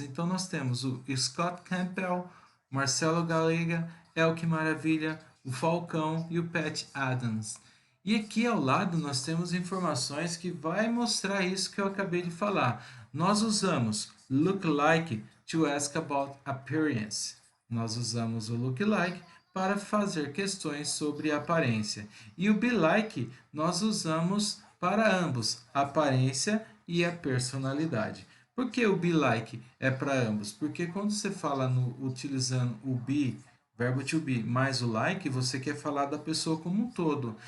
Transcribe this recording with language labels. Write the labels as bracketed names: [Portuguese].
[Portuguese] Então nós temos o Scott Campbell, Marcelo Galega, Elke Maravilha, o Falcão e o Pat Adams. E aqui ao lado nós temos informações que vai mostrar isso que eu acabei de falar. Nós usamos [English] look like to ask about appearance. [Portuguese] Nós usamos o look like para fazer questões sobre aparência. E o be like nós usamos para ambos, a aparência e a personalidade. Por que o be like é para ambos? Porque quando você fala utilizando o be, verbo to be, mais o like, você quer falar da pessoa como um todo.